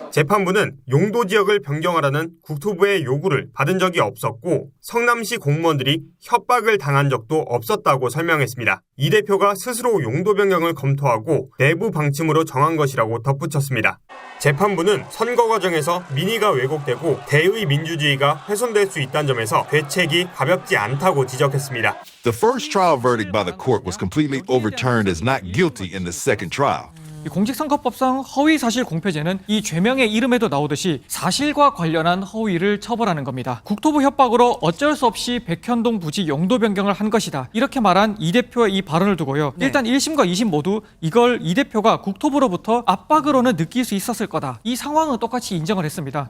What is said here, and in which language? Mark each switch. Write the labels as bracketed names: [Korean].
[Korean] 재판부는 용도 지역을 변경하라는 국토부의 요구를 받은 적이 없었고 성남시 공무원들이 협박을 당한 적도 없었다고 설명했습니다. 이 대표가 스스로 용도 변경을 검토하고 내부 방침으로 정한 것이라고 덧붙였습니다. 재판부는 선거 과정에서 민의가 왜곡되고 대의 민주주의가 훼손될 수 있다는 점에서 죄책이 가볍지 않다고 지적했습니다. [English] The first trial verdict by the court was completely overturned as not guilty in the second trial. [Korean] 공직선거법상 허위사실 공표죄는 이 죄명의 이름에도 나오듯이 사실과 관련한 허위를 처벌하는 겁니다. 국토부 협박으로 어쩔 수 없이 백현동 부지 용도 변경을 한 것이다, 이렇게 말한 이 대표의 이 발언을 두고요. 일단 1심과 2심 모두 이걸 이 대표가 국토부로부터 압박으로는 느낄 수 있었을 거다, 이 상황은 똑같이 인정을 했습니다.